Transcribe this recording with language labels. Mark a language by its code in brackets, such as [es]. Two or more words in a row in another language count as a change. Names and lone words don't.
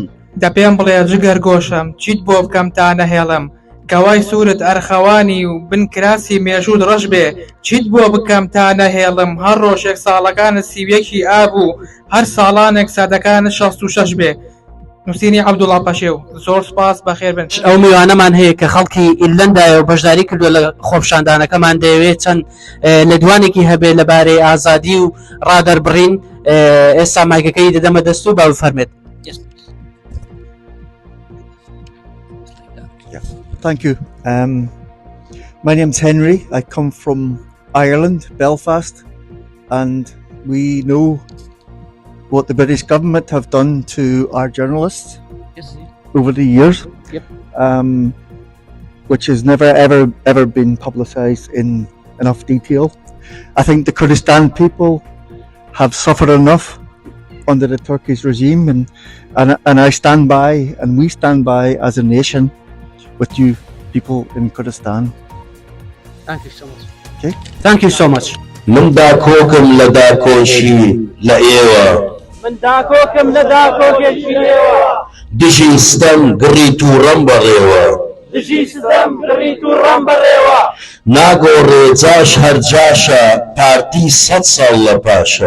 [ckb] دە پێم بڵێ جگەر گۆشم چیت بۆ بکەم تا نەهێڵم کەوای سوورت ئەرخەوانی و بن کراسی مێژوود ڕەش بێ چیت بۆ بکەم تا نەهێڵم هەر ڕۆژێک ساڵەکانت سیویەکی ئابوو هەر ساڵانێک سەدەکانت 66 بێ نووسینی عەبدوڵڵا پەشێو زۆر سپاس بەخێر بن ئەو میوانەمان هەیە کە خەڵکی ئیرلەندایە و بەشداری کردووە لە خۆپشاندانەکەمان دەیەوێت چەند لەدوانێکی هەبێت لەبارەی ئازادی و ڕادەربڕین ئێستا مایکەکەی دەدەمە دەست و باو فەرمێت. [en] Thank you. My name's Henry. I come from Ireland, Belfast, and we know what the British government have done to our journalists over the years, which has never ever been publicised in enough detail. I think the Kurdistan people have suffered enough under the Turkish regime, and I stand by, and we stand by as a nation with you people in Kurdistan. Thank you so much. Okay. Thank you so much. [ckb] من داکۆکم لە داکۆشی لە ئێوە من داکۆکم لە داکۆکێکی ئێوە دژی ستەم گڕی تووڕەم بەڕێوە دژی ستەم گڕی تووڕەم بەڕێوە ناگۆڕێ جاش هەرجاشە پارتی 100 ساڵ لە پاشە